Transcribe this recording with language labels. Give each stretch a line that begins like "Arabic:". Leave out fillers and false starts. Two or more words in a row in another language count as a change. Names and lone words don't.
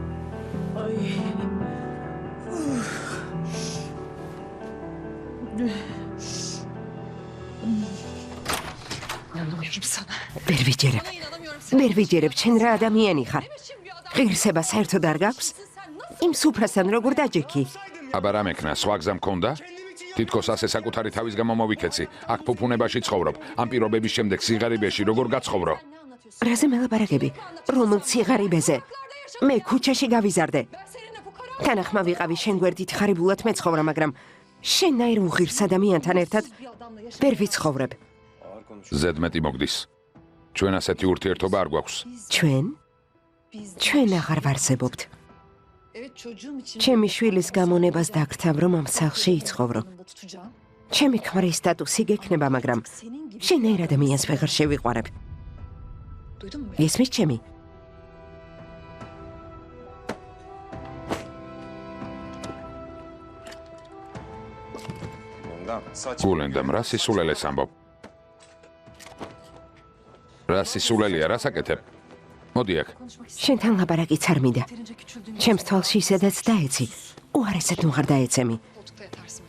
Turkish: Ay. İnanamıyorum sana.
Georgian: ვერ ვიჯერებ. ვერ ვიჯერებ, ჩენ რა ადამიანი ხარ. ღირსება საერთოდ არ გაქვს? იმ სუფრასთან როგორ დაჯექი? აბა რა მექნა, სხვა გზა მქონდა? თითქოს ასე საკუთარი თავის გამო მოვიქეცი. აქ ფუფუნებაში ცხოვრობ. ამ პირობების შემდეგ სიღარიბეში როგორ გაცხოვრო? რაზე მელაპარაკები? რომელ სიღარიბეზე? მე ქუჩაში გავიზარდე. თანახმა ვიყავი შენ გვერდით ხარიბულად მეცხოვრა, მაგრამ შენნაირ უღირს ადამიანთან ერთად ვერ ვიცხოვრებ. ზედმეტი მოგდის. ჩვენ ასეთი ურთიერთობა არ გვაქვს. ჩვენ აღარ ვარსებობთ.
Turkish: Evet çocuğum için.
Georgian: ჩემი შვილის გამონებას დაგრთავ, რომ ამ სახლში იცხოვრო.
Turkish: tutacağım.
Georgian: ჩემი ქმრის სტატუსი გექნება, მაგრამ შენნაირ ადამიანს ვეღარ შევიყვარებ.
Turkish: Duydun mu?
Georgian: ისმის ჩემი?
Turkish: Ondan saç.
Georgian: გულენდამ რა სისულელეს ამბობ? რა სისულელია, რას აკეთებ? მოდი აქ. შენთან ლაპარაკიც არ მინდა. ჩემს თვალში ისედაც დაეცი. უარესად ვღარ დაეცემი.
Turkish: Koltukta yatarsın.